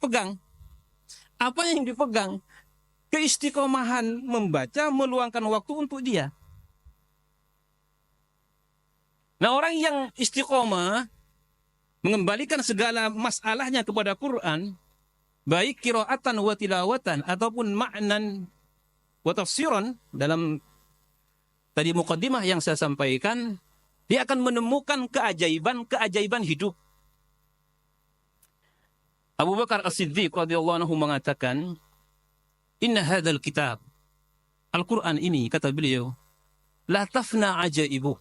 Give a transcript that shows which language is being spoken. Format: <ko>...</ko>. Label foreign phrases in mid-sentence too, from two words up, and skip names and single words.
<id>Pegang. Apa yang dipegang? Keistiqomahan membaca, meluangkan waktu untuk dia. Nah, orang yang istiqomah, mengembalikan segala masalahnya kepada Quran, baik</id> <ar>قراءةً وتلاوةً</ar> <id>ataupun</id> <ar>معنىً وتفسيراً,</ar> <id>dalam tadi muqaddimah yang saya sampaikan, dia akan menemukan keajaiban hidup. Abu Bakar As-Siddiq</id> <ar>رضي الله عنه</ar> <id>mengatakan,</id> <ar>"إن هذا الكتاب,</ar> <id>Al-Qur'an ini," kata beliau,</id> <ar>"لا تفنى عجائبه."</ar>